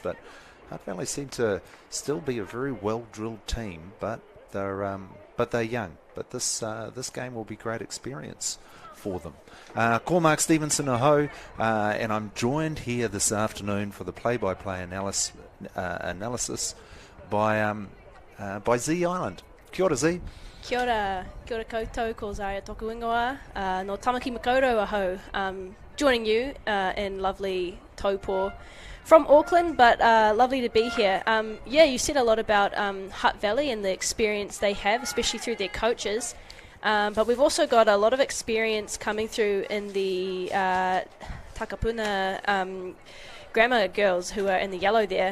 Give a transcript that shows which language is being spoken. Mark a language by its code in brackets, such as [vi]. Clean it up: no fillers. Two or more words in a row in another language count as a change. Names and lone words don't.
[en] But Hutt Valley seem to still be a very well-drilled team, but they're young. But this game will be great experience for them. Cormac Stevenson aho, and I'm joined here this afternoon for the play-by-play analysis by Z Island. [mi] Kia ora, Z. Kia ora koutou, ko Zaria toku ingoa, no Tamaki Makaurau aho, [en] joining you in lovely Taupo from Auckland, but lovely to be here. You said a lot about Hutt Valley and the experience they have, especially through their coaches. But we've also got a lot of experience coming through in the Takapuna grammar girls who are in the yellow there.